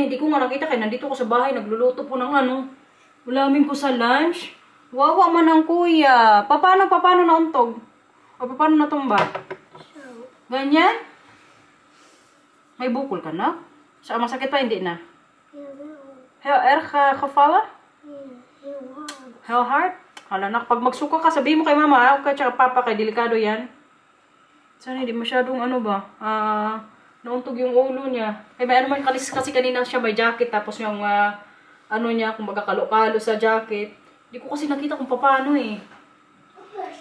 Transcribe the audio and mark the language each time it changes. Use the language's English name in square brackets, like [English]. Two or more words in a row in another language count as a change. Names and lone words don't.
[Filipino] Hindi ko nga nakita kaya nandito ko sa bahay. Nagluluto po ng ulamin ko sa lunch. Wawa man ang kuya. Paano nauntog? O paano natumba? Ganyan? May bukol ka na? Masakit pa, hindi na? [Dutch] Heel erg gevallen? Heel hard? [Filipino] Hala, pag magsuka ka, sabihin mo kay mama, okay, tsaka papa, kay delikado yan. Sana hindi masyadong nauntog yung ulo niya. Eh, may man kasi kanina siya may jacket, tapos yung niya, kung magkakalo-kalo sa jacket. Hindi ko kasi nakita kung paano eh.